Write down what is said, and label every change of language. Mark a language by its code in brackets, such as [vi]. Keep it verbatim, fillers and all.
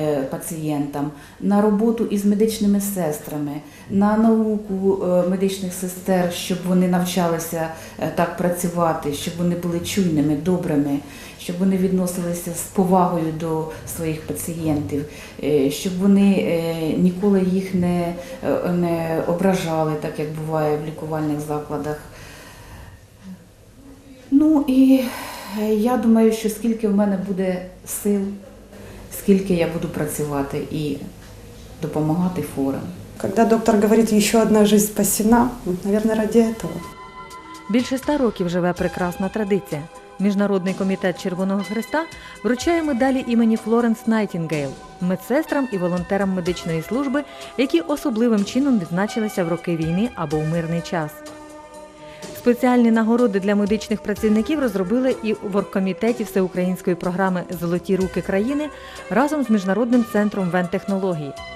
[uk] пацієнтам, на роботу із медичними сестрами, на науку медичних сестер, щоб вони навчалися так працювати, щоб вони були чуйними, добрими, щоб вони відносилися з повагою до своїх пацієнтів, щоб вони ніколи їх не, не ображали, так як буває в лікувальних закладах. Ну і я думаю, що скільки в мене буде сил, скільки я буду працювати і допомагати форам. [ru] Когда доктор говорит, еще одна жизнь спасена, наверное, ради этого. [uk] Більше ста років живе прекрасна традиція. Міжнародний комітет Червоного Хреста вручає медалі імені Флоренс Найтінгейл медсестрам і волонтерам медичної служби, які особливим чином відзначилися в роки війни або в мирний час. Спеціальні нагороди для медичних працівників розробили і в оргкомітеті всеукраїнської програми «Золоті руки країни» разом з Міжнародним центром ВЕН-технологій.